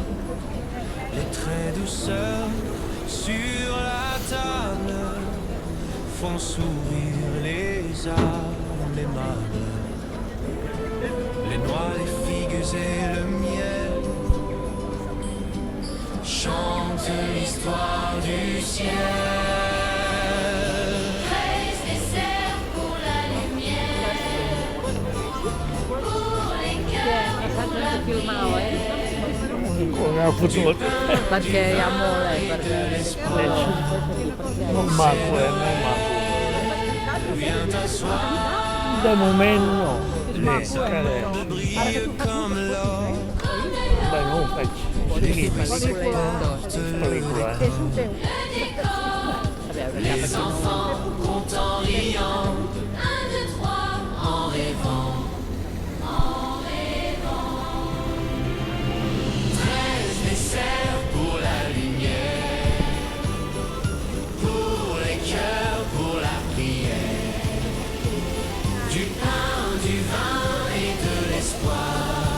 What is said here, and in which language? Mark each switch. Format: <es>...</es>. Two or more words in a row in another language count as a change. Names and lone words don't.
<fr>Les traits douceur sur la table font sourire les âmes aimables. Les noix, les figues et le miel chantent l'histoire du ciel.</fr> <ca>Come ha fotut. Perquè hi ha molt, Molt maco, molt maco. De moment no. Sí, encara. Bueno, ho faig seguit. Pel·lícula.</ca> <fr>Les enfants comptent en riant. 1, 2, 3, en rêvant. Pour la lumière, pour les cœurs, pour la prière, du pain, du vin et de l'espoir.</fr>